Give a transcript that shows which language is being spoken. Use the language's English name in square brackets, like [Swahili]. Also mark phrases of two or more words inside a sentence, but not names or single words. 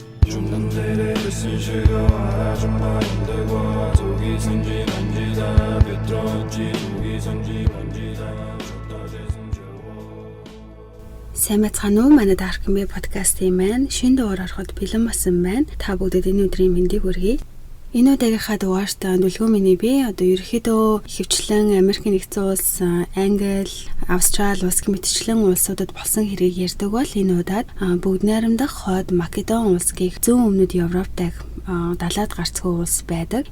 [Mongolian] 죽는 데를 쓰시고 하지마 힘들고 속이 성지 만지다 비틀었지 속이 성지 만지다 줬다 재생 채워. Сайн байцгаана уу? Манай Dark-Me podcast-ийн маань шинэ дугаар ороход бэлэн болсон байна. Та бүгдэд энэ өдрийн мэндийг хүргэе. Энэ удаагийнхаа дугаарт дүлгөө миний би ерөөхдөө хөвчлэн Америкийн нэгдсэн улс, Англи, Австрали улс гэмтчлэн улсуудад болсон хэрэг ярьдаг бол энэ удаад бүгд найрамдах хойд Македон улс гэх зүүн өмнөд Европ дахь далаад гарцгүй улс байдаг.